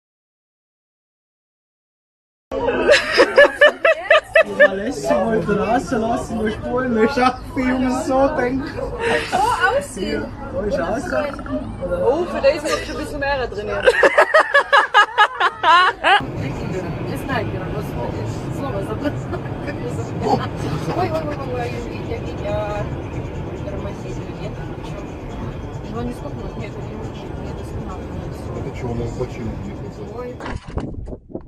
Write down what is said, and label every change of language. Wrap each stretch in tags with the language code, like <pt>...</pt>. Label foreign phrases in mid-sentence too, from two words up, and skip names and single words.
<de>Aussehen. Oh, für den ist noch schon ein bisschen mehr drin.</de> <ru>Не знаю, снова забраться. Ой, я тормозить нет. Его не стукнут, нет, не останавливается. Это что, у нас почему не</ru>